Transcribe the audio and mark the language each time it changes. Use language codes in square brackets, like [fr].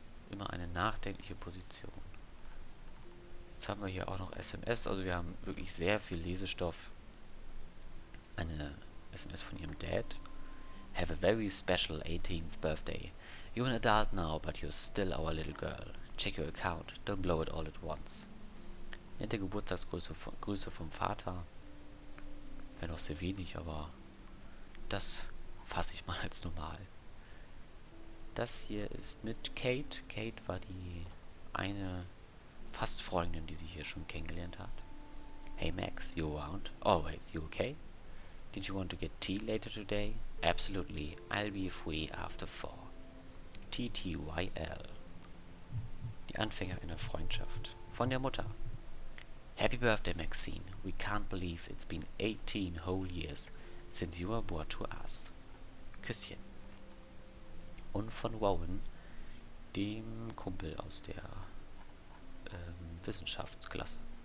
[de] Immer eine nachdenkliche Position. Jetzt haben wir hier auch noch SMS, also wir haben wirklich sehr viel Lesestoff. Eine SMS von ihrem Dad. [en] Have a very special 18th birthday. You're an adult now, but you're still our little girl. Check your account, don't blow it all at once. [de] Nette Geburtstagsgrüße vom Vater. Wäre noch sehr wenig, aber das fasse ich mal als normal. Das hier ist mit Kate. Kate war die eine fast Freundin, die sie hier schon kennengelernt hat. [en] Hey Max, you around? Always, you okay? Did you want to get tea later today? Absolutely, I'll be free after 4. TTYL. [de] Die Anfänger einer Freundschaft. Von der Mutter. [en] Happy birthday, Maxine. We can't believe it's been 18 whole years since you were brought to us. [de] Küsschen. Und von Rowan, dem Kumpel aus der Wissenschaftsklasse.